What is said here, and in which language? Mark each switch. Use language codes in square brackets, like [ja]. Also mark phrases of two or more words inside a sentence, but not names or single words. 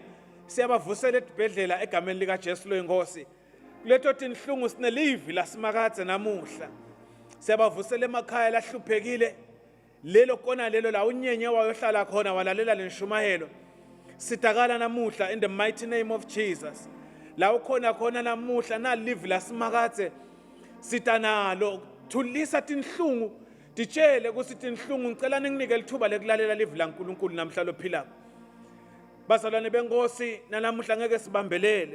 [ss] Siyabavusela etibhedlela egameni lika Jesu loyinkosi. Kuleto tinhlungu sinelivi lasimakadze namuhla. Siyabavusela emakhaya lahluphekile. Lelo kona lelo la unyenye wayohlala khona walalela lenshumayelo. Sitakala namuhla [en] in the mighty name of Jesus. [ss] La ukhona khona namuhla na live lasimakadze sitanalo thulisa tinhlungu. Ditshele ukuthi tinhlungu ngicela ninginike lithuba lekulalela live la uNkulunkulu namhla lophilako. Bazalwane benkosi nalamuhla ngeke sibambelele.